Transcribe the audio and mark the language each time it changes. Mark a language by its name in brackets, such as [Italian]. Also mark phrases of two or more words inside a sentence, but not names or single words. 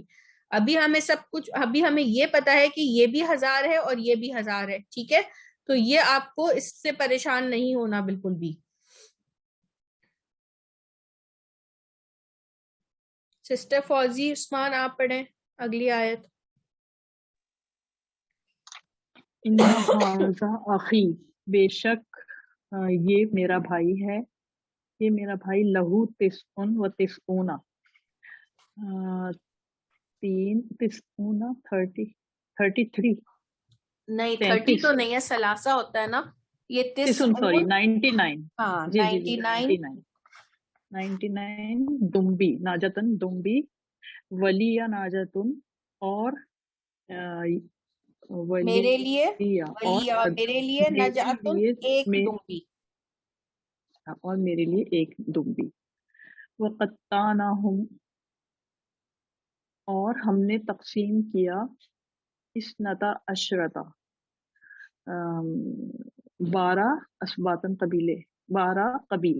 [Hindi] अभी हमें सब कुछ, अभी हमें ये पता है कि ये भी 1000 है और ये भी 1000 है, ठीक है, तो ये आपको इससे परेशान नहीं होना बिल्कुल भी। सिस्टर फौजी उस्मान आप पढ़ें अगली आयत। [Arabic] إن هذا أخي, [Hindi] बेशक ये मेरा भाई है, ये मेरा भाई, [Arabic] له تسع وتسعون, [Hindi] 33 नहीं 30 तो नहीं है, सलासा होता है ना, ये सॉरी 99, हाँ जी जी 99 दुम्बी, नाजतन दुम्बी, [Arabic] ولي نعجة, [Hindi] और मेरे लिए वलिया, मेरे लिए नजातुन एक दुम्बी, और मेरे लिए एक दुम्बी। वक़त्तानाहुम, और हमने तक़सीम किया, [Arabic] اثنتي عشرة، 12 أسباطا [Hindi] कबीले, 12 कबीले,